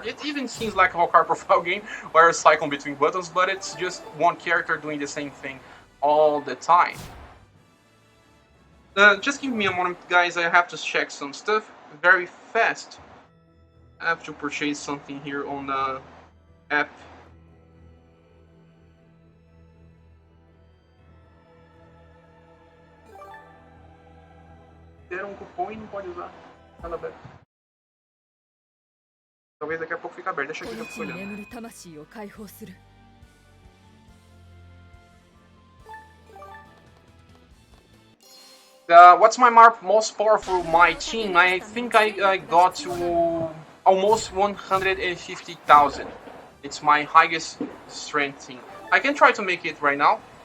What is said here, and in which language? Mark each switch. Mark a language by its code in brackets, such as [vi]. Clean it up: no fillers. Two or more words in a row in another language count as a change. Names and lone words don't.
[en] It even seems like a Valkyria Profile game where you cycle between buttons, but it's just one character doing the same thing all the time. Just give me a moment, guys. I have to check some stuff very fast. I have to purchase something here on the app. [pt] Deram um cupom e não pode usar. Nada aberto. Talvez daqui a pouco fique aberto. Deixa aqui que eu fico [ja] この地に [pt] olhando. [ja] 眠る魂を解放する [en] What's my most powerful my team? I think I got to almost 150,000. It's my highest strength team. I can try to make it right now.